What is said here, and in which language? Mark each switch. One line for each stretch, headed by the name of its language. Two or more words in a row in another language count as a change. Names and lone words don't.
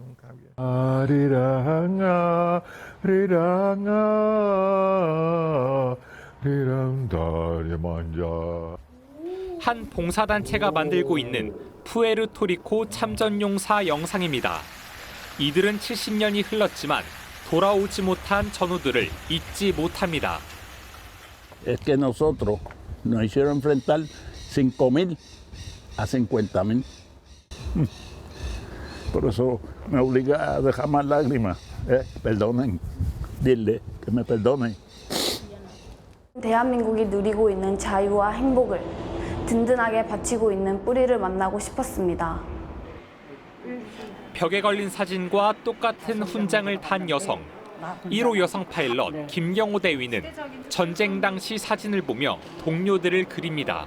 Korean: 아리랑아 리랑아 리랑 다리 만져. 한 봉사단체가 만들고 있는 푸에르토리코 참전용사 영상입니다. 이들은 70년이 흘렀지만 돌아오지 못한 전우들을 잊지 못합니다.
Spanish: Es que nosotros nos hicieron enfrentar 5.000 a 50.000. Por eso me obliga a dejar más lágrimas. Perdonen, dile que me perdonen.
Korean: 대한민국이 누리고 있는 자유와 행복을 든든하게 바치고 있는 뿌리를 만나고 싶었습니다. 벽에 걸린 사진과 똑같은 훈장을 탄 여성. 1호 여성 파일럿 김경호 대위는 전쟁 당시 사진을 보며 동료들을 그립니다.